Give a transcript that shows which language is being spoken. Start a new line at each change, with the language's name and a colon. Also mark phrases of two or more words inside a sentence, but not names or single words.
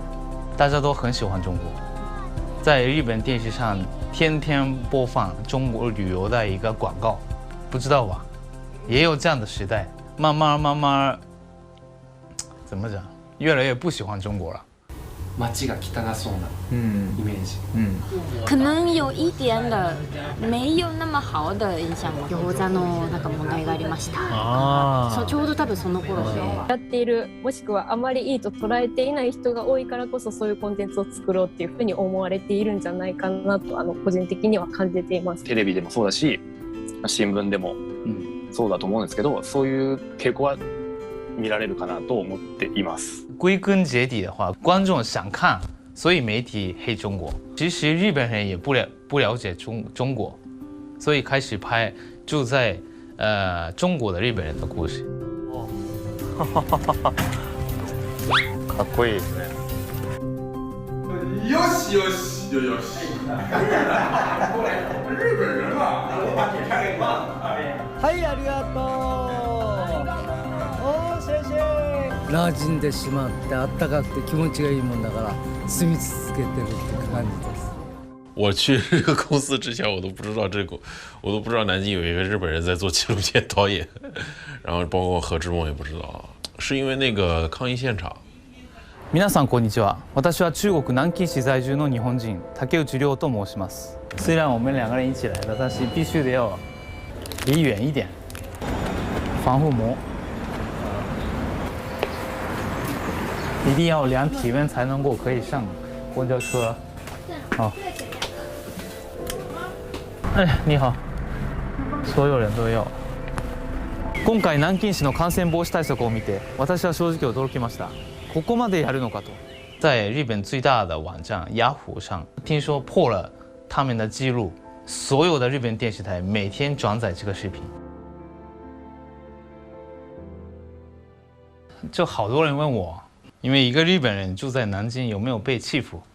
Chinese: 大家都很喜欢中国，在日本电视上天天播放中国旅游的一个广告，不知道吧？也有这样的时代，慢慢，怎么讲？越来越不喜欢中国了。
Japanese: 街が汚そうなイメージ。
Chinese: 可能有一点的没有那么好的印象。
Japanese: 餃子のなんか問題がありました。そうちょうど多分その頃で。やっているもしくはあまりいいと捉えていない人が多いからこそそういうコンテンツを作ろうっていうふうに思われているんじゃないかなと個人的には感じています。テレビでもそうだし、新聞でもそうだと思うんですけど、そういう傾向は見られるかなと思っています。
Chinese: 归根结底的话，观众想看，所以媒体黑中国。其实日本人也不了解中国，所以开始拍住在中国的日本人的故事。
Japanese: かっこいいですね。よしよしよよし。日本人嘛。はい、ありがとう。おー、谢谢。馴染んでしまってあったかくて気持ちがいいもんだから住み続けてるって感じです。
Chinese: 我去这个公司之前，我都不知道我都不知道南京有一个日本人在做纪录片导演，然后包括何志梦也不知道，是因为那个抗议现场。
Japanese: 皆さんこんにちは。私は中国南京市在住の日本人竹内涼と申します。
Chinese: 虽然我们两个人一起来的，但是必须得要离远一点，防护膜。一定要量体温才能够可以上公交车。好。哎，你好。所有人都要。
Japanese: 今回南京市の感染防止対策を見て、私は正直驚きました。ここまでやるのかと。
Chinese: 在日本最大的网站雅虎上，听说破了他们的记录，所有的日本电视台每天转载这个视频。就好多人问我，因为一个日本人住在南京有没有被欺负？